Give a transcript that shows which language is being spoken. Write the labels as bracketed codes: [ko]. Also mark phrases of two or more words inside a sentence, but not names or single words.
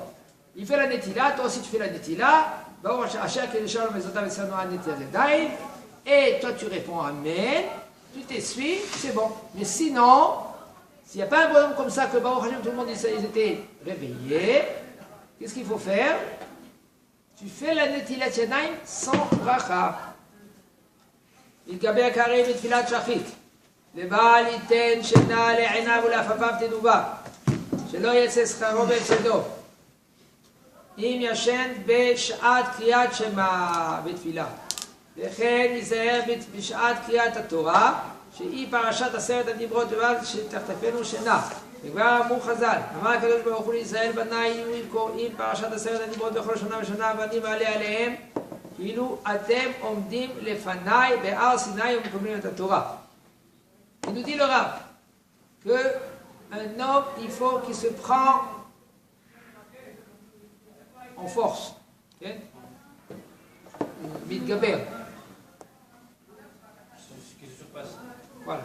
[fr] Il fait la netila, toi aussi tu fais la netila, et toi tu réponds Amen, tu t'essuies, c'est bon. Mais sinon, s'il n'y a pas un bonhomme comme ça, que tout le monde ils étaient réveillés, qu'est-ce qu'il faut faire? Tu fais la [he] נטילת ידיים [fr] sans bracha. [he] יתגבר הקריב בתפילת שחית, לבעל ייתן שינה לעיניו ולעפעפיו תנובה, שלא יצא שכרו בהפסדו. אם ישן בשעת קריאת שמע בתפילה, וכן ייזהר בשעת קריאת התורה, שהיא פרשת 10 הדיברות לבד שתחטפנו שינה. וכבר אמרו חז"ל, אמר הקדוש ברוך הוא לישראל בניי יהיו קוראים פרשת 10 הדיברות בכל שנה ושנה ואני מעלה עליהם כאילו אתם עומדים לפניי בהר סיני ומקבלים את התורה. [fr] Il nous dit le Rav qu'un homme, il faut qu'il se prend en force. Mitgaber. Voilà.